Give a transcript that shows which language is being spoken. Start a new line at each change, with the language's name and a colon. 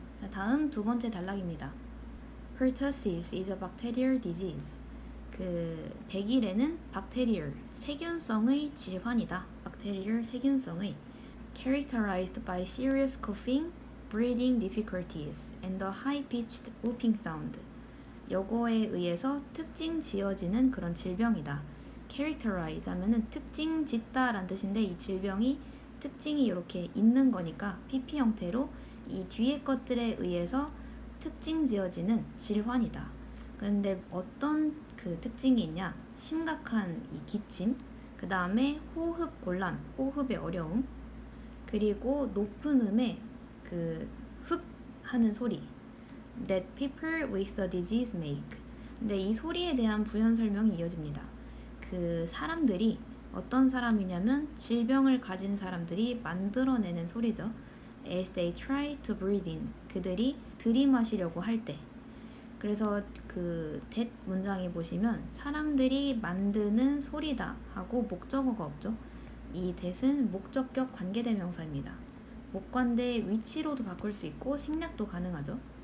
Korean: 다음 두 번째 단락입니다.
English: Pertussis is a bacterial disease.
Korean: 백일에는 bacterial, 세균성의 질환이다.
English: bacterial,
Korean: 세균성의
English: characterized by serious coughing, breathing difficulties, and a high-pitched whooping sound.
Korean: 요거에 의해서 특징 지어지는 그런 질병이다. characterize 하면은 특징 짓다 라는 뜻인데 이 질병이 특징이 이렇게 있는 거니까 PP 형태로 이 뒤에 것들에 의해서 특징 지어지는 질환이다. 근데 어떤 그 특징이 있냐? 심각한 이 기침, 그 다음에 호흡 곤란, 호흡의 어려움, 그리고 높은 음의 흡 하는 소리.
English: That people with the disease make.
Korean: 근데 이 소리에 대한 부연 설명이 이어집니다. 사람들이 어떤 사람이냐면 질병을 가진 사람들이 만들어내는 소리죠.
English: As they try to breathe in.
Korean: 그들이 들이마시려고 할 때. 그래서 that 문장에 보시면 사람들이 만드는 소리다 하고 목적어가 없죠. 이 that은 목적격 관계대명사입니다. 목관대 위치로도 바꿀 수 있고 생략도 가능하죠.